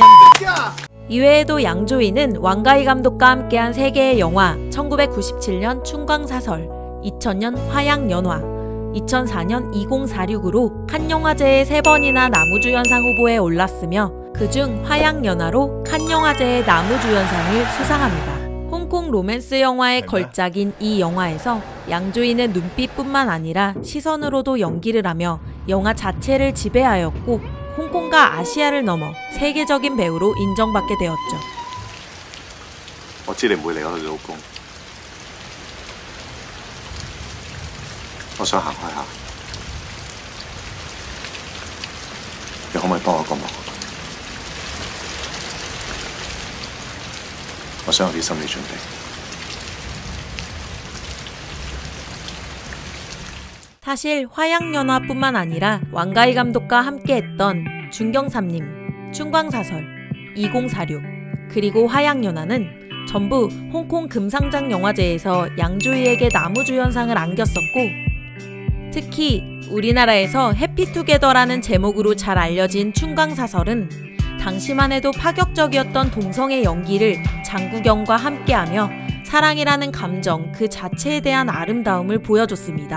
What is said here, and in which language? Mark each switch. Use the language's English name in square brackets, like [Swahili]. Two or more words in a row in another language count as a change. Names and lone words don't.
[Korean] 이외에도 양조위는 왕가희 감독과 함께한 3개의 영화 1997년 충광사설, 2000년 화양연화, 2004년 2046으로 칸영화제에 3번이나 나무주연상 후보에 올랐으며 그중 화양연화로 칸영화제의 나무주연상을 수상합니다. 홍콩 로맨스 영화의 걸작인 이 영화에서 양조위는 눈빛뿐만 아니라 시선으로도 연기를 하며 영화 자체를 지배하였고 홍콩과 아시아를 넘어 세계적인 배우로 인정받게 되었죠. [Cantonese] 我知你唔會離開你老公，我想行開下，你可唔可以幫我個忙？我想有啲心理準備。 [Korean] 사실 화양연화뿐만 아니라 왕가희 감독과 함께했던 준경삼님, 춘광사설, 2046, 그리고 화양연화는 전부 홍콩 금상장 영화제에서 양조위에게 나무주연상을 안겼었고, 특히 우리나라에서 해피투게더라는 제목으로 잘 알려진 춘광사설은 당시만 해도 파격적이었던 동성애 연기를 장국영과 함께하며 사랑이라는 감정 그 자체에 대한 아름다움을 보여줬습니다.